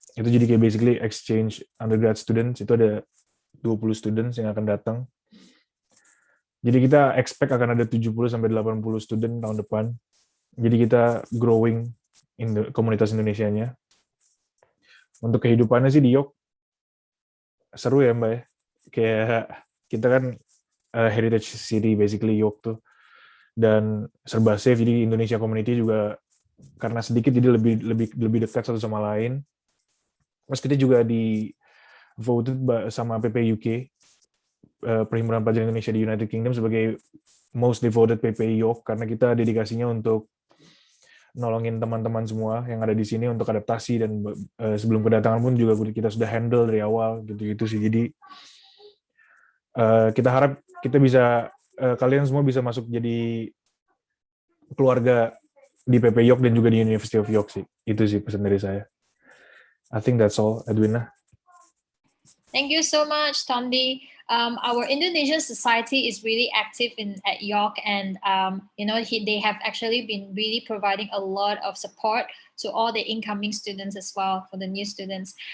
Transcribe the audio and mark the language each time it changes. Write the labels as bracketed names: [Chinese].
[Indonesian] Itu jadi kayak [English] basically exchange undergrad students. [Indonesian] Itu ada 20 students yang akan datang. Jadi kita expect akan ada 70-80 student tahun depan. Jadi kita [English] growing in the [Indonesian] komunitas Indonesianya. Untuk kehidupannya sih di York seru ya Mbak ya. Kayak kita kan heritage city basically York tuh. Dan serba safe, jadi Indonesia community juga karena sedikit jadi lebih dekat satu sama lain. Terus kita juga di voted sama PP UK, Perhimpunan Pelajar Indonesia di United Kingdom, sebagai most devoted PP York karena kita dedikasinya untuk nolongin teman-teman semua yang ada di sini untuk adaptasi, dan sebelum kedatangan pun juga kita sudah handle dari awal gitu sih. Jadi kita harap kita bisa kalian semua bisa masuk jadi keluarga di PP York dan juga di University of York sih. Itu sih pesan dari saya. [English] I think that's all, Edwina. Thank you so much, Tondi. Our Indonesian society is really active at York, and they have actually been really providing a lot of support to all the incoming students as well, for the new students.